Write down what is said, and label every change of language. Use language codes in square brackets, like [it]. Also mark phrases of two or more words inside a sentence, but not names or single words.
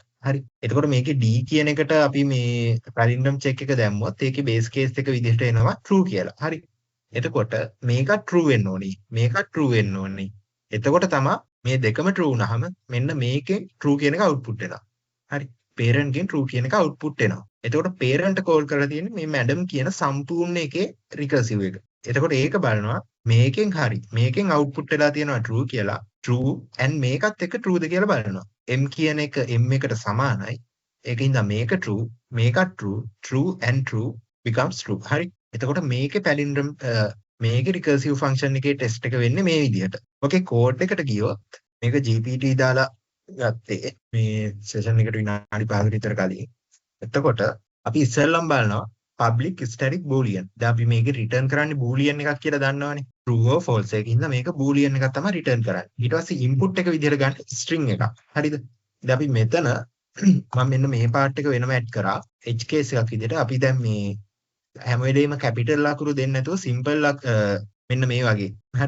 [si] හරි. එතකොට මේකේ d කියන එකට අපි මේ [en] palindrome check [si] එක දැම්මොත් ඒකේ [en] base case [si] එක විදිහට එනවා true කියලා. හරි. එතකොට මේක true වෙන්න ඕනේ. මේක true වෙන්න ඕනේ. එතකොට තමයි මේ දෙකම true වුණාම මෙන්න මේකෙන් true කියන එක output වෙනවා. හරි. parent ගෙන් true කියන එක output වෙනවා. එතකොට [en] parent call [si] කරලා තියෙන්නේ මේ madam කියන සම්පූර්ණ එකේ recursive එක. එතකොට ඒක බලනවා මේකෙන් හරි මේකෙන් output වෙලා තියෙනවා true කියලා. [en] true and [si] මේකත් එක්ක trueද කියලා බලනවා. m කියන එක m එකට සමානයි. ඒකින්ද මේක true මේකත් [en] true and true becomes true. [si] හරි. එතකොට මේකේ palindrome මේකේ [en] recursive function [si] එකේ test එක වෙන්නේ මේ විදිහට. ඔකේ code එකට ගියොත් මේක GPT දාලා ගත්තේ මේ session එකට විනාඩි 5කට විතර කලින්. එතකොට අපි ඉස්සෙල්ලම බලනවා [en] public static boolean. [si] දැන් අපි මේකේ return කරන්නේ boolean එකක් කියලා දන්නවනේ. [en] true or false [si] එකකින්ද මේක boolean එකක් තමයි return කරන්නේ. ඊට පස්සේ input එක විදිහට ගන්න string එකක්. හරිද? දැන් අපි මෙතන මම මෙන්න මේ part එක වෙනම add කරා. [en] edge case [si] එකක් විදිහට අපි දැන් මේ හැම වෙලේම capital අකුරු දෙන්නේ නැතුව simple මෙන්න මේ වගේ. හරි.